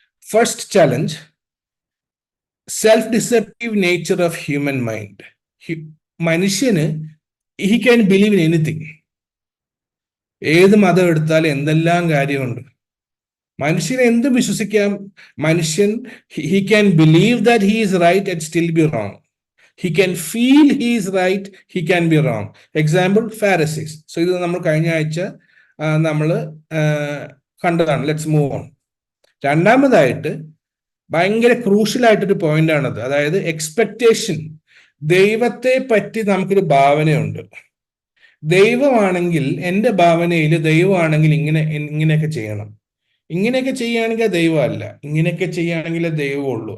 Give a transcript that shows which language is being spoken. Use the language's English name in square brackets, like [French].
[English] First challenge, self deceptive nature of human mind. [Malayalam] മനുഷ്യന് [English] He can believe in anything. [Malayalam] ഏത് മതം എടുത്താലും എന്തെല്ലാം കാര്യമുണ്ട്. മനുഷ്യനെ എന്തും വിശ്വസിക്കാം. മനുഷ്യൻ [English] He can believe that he is right and still be wrong. He can feel he is right, he can be wrong. Example, Pharisees. [Malayalam] So ഇത് നമ്മൾ കഴിഞ്ഞ ആഴ്ച നമ്മൾ കണ്ടതാണ്. [English] Let's move on. [Malayalam] രണ്ടാമതായിട്ട് ഭയങ്കര ക്രൂഷ്യൽ ആയിട്ടൊരു പോയിന്റ് ആണത്. അതായത് എക്സ്പെക്ടേഷൻ. ദൈവത്തെ പറ്റി നമുക്കൊരു ഭാവനയുണ്ട്. ദൈവമാണെങ്കിൽ, എൻ്റെ ഭാവനയിൽ ദൈവമാണെങ്കിൽ ഇങ്ങനെയൊക്കെ ചെയ്യണം, ഇങ്ങനെയൊക്കെ ചെയ്യുകയാണെങ്കിൽ ദൈവമല്ല, ഇങ്ങനെയൊക്കെ ചെയ്യുകയാണെങ്കിൽ ദൈവമുള്ളൂ.